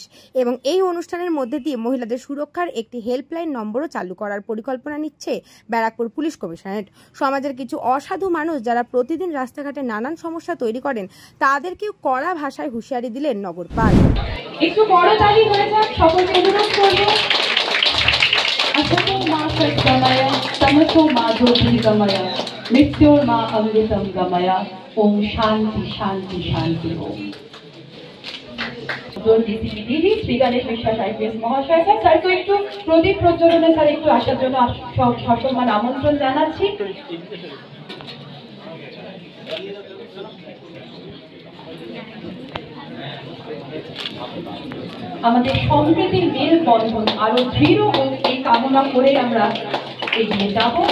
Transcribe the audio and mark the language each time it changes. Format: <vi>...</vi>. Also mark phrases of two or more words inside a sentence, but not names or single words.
<bn>এবং এই অনুষ্ঠানের মধ্যে দিয়ে মহিলাদের সুরক্ষার একটি হেল্পলাইন নম্বরও চালু করার পরিকল্পনা নিচ্ছে ব্যারাকপুর পুলিশ কমিশনারেট। সমাজের কিছু অসাধু মানুষ যারা প্রতিদিন রাস্তাঘাটে নানান সমস্যা তৈরি করেন, তাদেরকেও কড়া ভাষায় হুঁশিয়ারি দিলেন নগরপাল। একটু বড় তালি হয়ে যাক, সকলকে অনুরোধ করবো।</bn> <sa>असतो मा सद्गमय तमसो मा ज्योतिर्गमय मृत्योर्मा अमृतम गमय ओम शांति शांति शांति ओम।</sa> <bn>ডিসিপি দিদি শ্রী গণেশ বিশ্বাস আইপিএস মহাশয় স্যারকে একটু প্রদীপ প্রজ্বলনে স্যার একটু আসার জন্য সসম্মান আমন্ত্রণ জানাচ্ছি। আমাদের সম্প্রীতির মেল বন্ধন আরো দৃঢ় হোক এই কামনা করে আমরা এগিয়ে যাব।</bn>